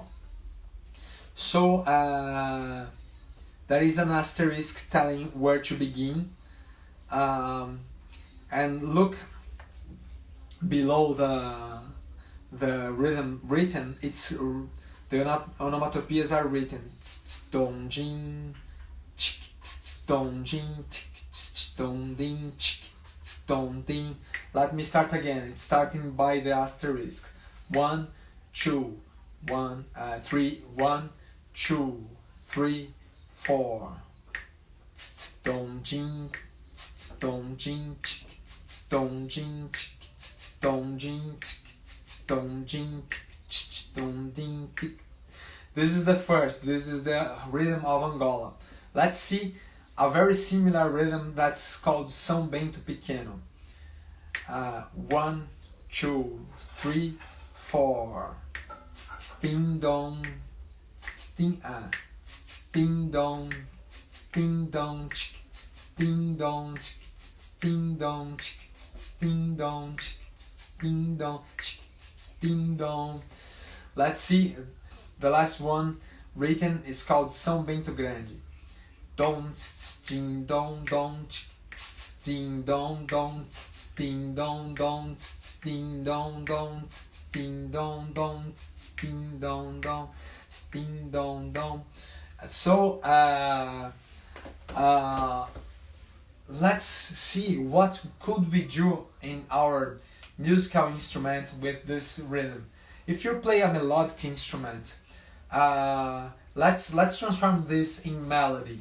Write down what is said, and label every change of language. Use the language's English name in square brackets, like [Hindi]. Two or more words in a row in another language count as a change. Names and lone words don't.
[English] So there is an asterisk telling where to begin, and look below the rhythm written. It's the onomatopoeias are written dong jing dong jing dong ding dong ding. Let me start again. It's starting by the asterisk. 1 2 1 3 1 2 3 4 dong jing dong jing dong jing dong jing dong jing dong ding. This is the first. This is the rhythm of Angola. Let's see a very similar rhythm that's called São Bento Pequeno. 1 2 3 4 ding dong ding ding dong ding dong ding dong ding dong ding dong ding dong ding dong. Let's see the last one written is called São Bento Grande. Dong ding dong dong ding dong dong ding dong dong ding dong dong ding dong dong ding dong dong ding dong dong. So let's see what could we do in our musical instrument with this rhythm. If you play a melodic instrument, let's transform this in melody.